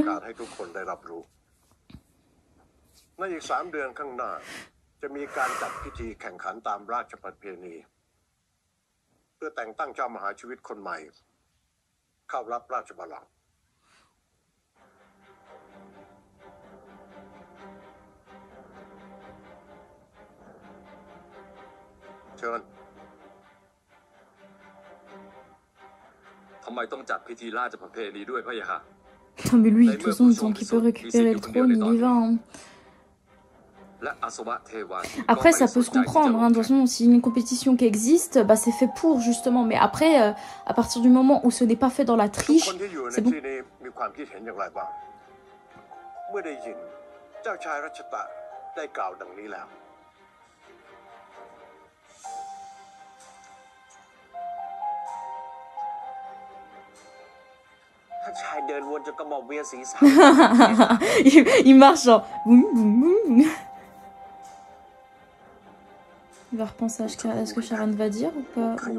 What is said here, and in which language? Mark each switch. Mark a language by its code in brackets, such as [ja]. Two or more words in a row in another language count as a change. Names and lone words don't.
[th] ให้ทุกคนได้รับรู้ในอีก3 เดือนข้างหน้าจะมีการจัดพิธีแข่งขันตามราชประเพณีเพื่อแต่งตั้งเจ้ามหาชีวิตคนใหม่เข้ารับราชบัลลังก์เชิญ ทำไมต้องจัดพิธีราชประเพณีด้วยพะยะค่ะ [fr] Non mais lui, de toute façon, tant qu'il peut récupérer le trône, il y va. Hein. Après, ça peut se comprendre. Hein. De toute façon, s'il y a une compétition qui existe, bah, c'est fait pour, justement. Mais après, à partir du moment où ce n'est pas fait dans la triche, c'est bon. [th] เมื่อได้ยินเจ้าชายรัชตะได้กล่าวดังนี้แล้ว [fr] Il marche genre... Il va repenser à ce que Sharon va dire ou pas?